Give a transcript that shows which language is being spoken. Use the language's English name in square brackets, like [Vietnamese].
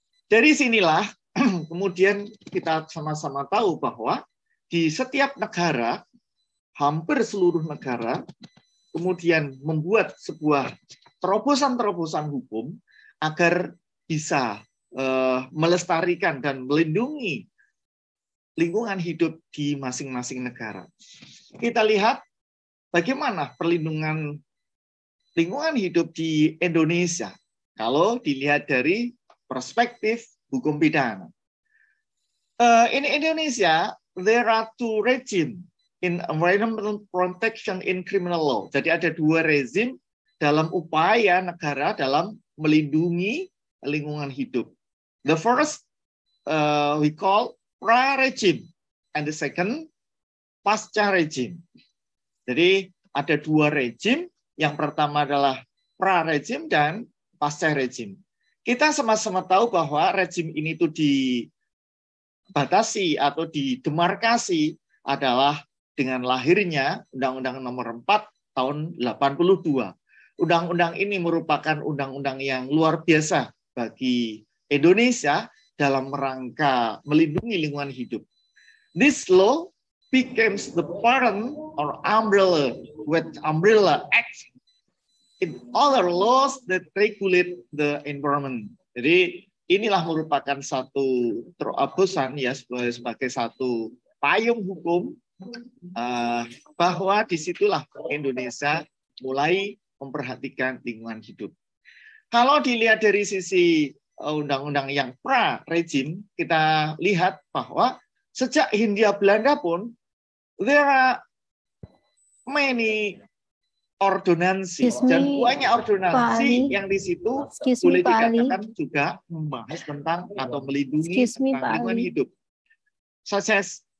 [Indonesian] Dari sinilah kemudian kita sama-sama tahu bahwa di setiap negara, hampir seluruh negara, kemudian membuat sebuah terobosan-terobosan hukum agar bisa melestarikan dan melindungi lingkungan hidup di masing-masing negara. Kita lihat bagaimana perlindungan lingkungan hidup di Indonesia kalau dilihat dari perspektif hukum pidana. [English] In Indonesia, there are two regimes in environmental protection in criminal law. [Indonesian] Jadi ada dua rezim dalam upaya negara dalam melindungi lingkungan hidup. [English] The first we call pra-regime, and the second pasca regime. [Indonesian] Jadi ada dua rezim, yang pertama adalah pra-regime dan pasca regime. Kita sama-sama tahu bahwa rezim ini tuh dibatasi atau didemarkasi adalah dengan lahirnya Undang-Undang Nomor 4 tahun 82. Undang-undang ini merupakan undang-undang yang luar biasa bagi Indonesia dalam rangka melindungi lingkungan hidup. [English] This law becomes the parent or umbrella act in other laws that regulate the environment. [Indonesian] Jadi inilah merupakan satu terobosan ya sebagai satu payung hukum bahwa disitulah Indonesia mulai memperhatikan lingkungan hidup. Kalau dilihat dari sisi undang-undang yang pra-regime, kita lihat bahwa sejak Hindia Belanda pun [English] there are many [Indonesian] ordonansi dan banyak ordonansi yang di situ boleh dikatakan juga membahas tentang atau melindungi tentang lingkungan hidup. [English] Such as